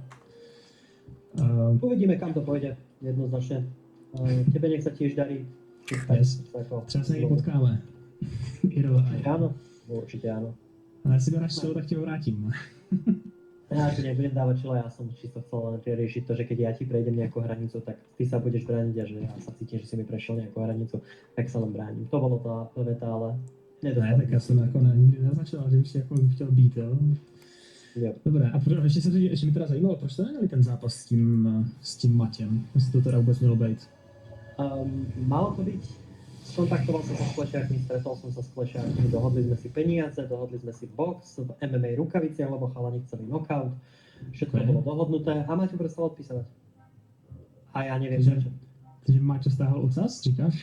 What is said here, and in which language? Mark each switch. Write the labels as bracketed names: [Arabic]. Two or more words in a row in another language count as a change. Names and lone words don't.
[Slovak] Uvidíme, kam to pôjde, jednoznačne. Tebe nech sa tiež darí. [English] Yes. [Czech] Třeba se někdy potkáme. [Slovak] Áno, určite áno. [Czech] Ale jestli mi dáš slovo, tak tě ho vrátím. [Slovak] Ja ti nebudem dávať čelo, ja som čisto chcel len riešiť to, že keď ja ti prejdem nejakú hranicu, tak ty sa budeš brániť a že ja sa cítim, že si mi prešiel nejakú hranicu, tak sa len bránim. To bolo tá veta, ale [Czech] ne, tak já jsem jako nikdy nezačal, že bych si jako chtěl být, jo. Jo. Dobré, a ještě mi teda zajímalo, proč to neměli ten zápas s tím Matěm, jestli to teda vůbec mělo být. [Slovak] Malo to byť, kontaktoval som sa s Klešiakmi, stretol som sa s Klešiakmi, dohodli sme si peniaze, dohodli sme si box v MMA rukaviciach, lebo chalani chceli knockout, všetko bolo dohodnuté a Maťo prestal odpísať. A ja neviem prečo. [Czech] Takže Maťo stáhol ocas, říkáš?